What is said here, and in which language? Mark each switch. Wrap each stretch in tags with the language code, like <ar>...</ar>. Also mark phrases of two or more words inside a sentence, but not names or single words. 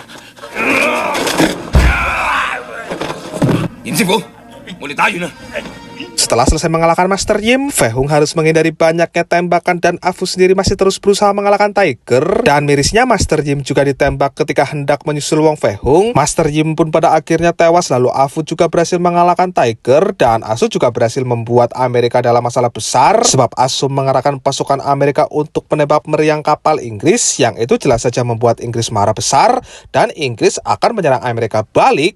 <yue>Yim 師傅，我哋打完啦。</yue> <id>Setelah selesai mengalahkan Master Yim, Fei Hung harus menghindari banyaknya tembakan dan Afu sendiri masih terus berusaha mengalahkan Tiger. Dan mirisnya Master Yim juga ditembak ketika hendak menyusul Wong Fei Hung. Master Yim pun pada akhirnya tewas, lalu Afu juga berhasil mengalahkan Tiger dan Asu juga berhasil membuat Amerika dalam masalah besar sebab Asu mengerahkan pasukan Amerika untuk menembak meriam kapal Inggris yang itu jelas saja membuat Inggris marah besar dan Inggris akan menyerang Amerika balik.</id>